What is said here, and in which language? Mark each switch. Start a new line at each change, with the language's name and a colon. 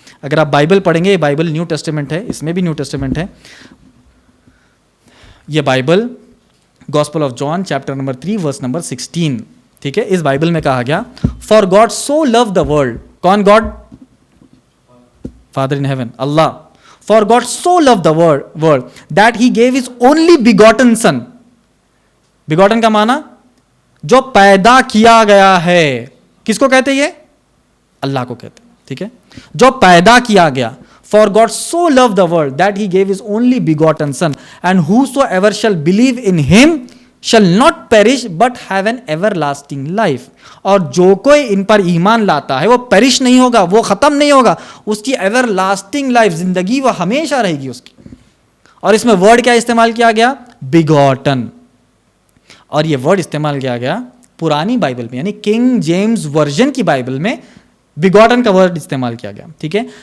Hindi: अगर आप बाइबल पढ़ेंगे, ये बाइबल न्यू टेस्टामेंट है, इसमें भी न्यू टेस्टामेंट है। ये Bible gospel of John chapter number 3 verse number 16, ठीक है। इस बाइबल में कहा गया,
English: For God so love the world, कौन God?
Hindi: Father in heaven, Allah.
English: For God so loved the world that he gave his only begotten son.
Hindi: Begotten का माना जो पैदा किया गया है। किसको कहते हैं ये? अल्लाह को कहते हैं, ठीक है, जो पैदा किया गया।
English: For God so loved the world that he gave his only begotten son, and whosoever shall believe in him shall not perish but have an everlasting life.
Hindi: और जो कोई इन पर ईमान लाता है वो पेरिश नहीं होगा, वो ख़त्म नहीं होगा, उसकी एवरलास्टिंग लाइफ, जिंदगी वो हमेशा रहेगी उसकी। और इसमें वर्ड क्या इस्तेमाल किया गया? बिगॉटन। और ये वर्ड इस्तेमाल किया गया पुरानी बाइबल में, यानी किंग जेम्स वर्जन की बाइबल में बिगॉटन का वर्ड इस्तेमाल किया गया, ठीक है।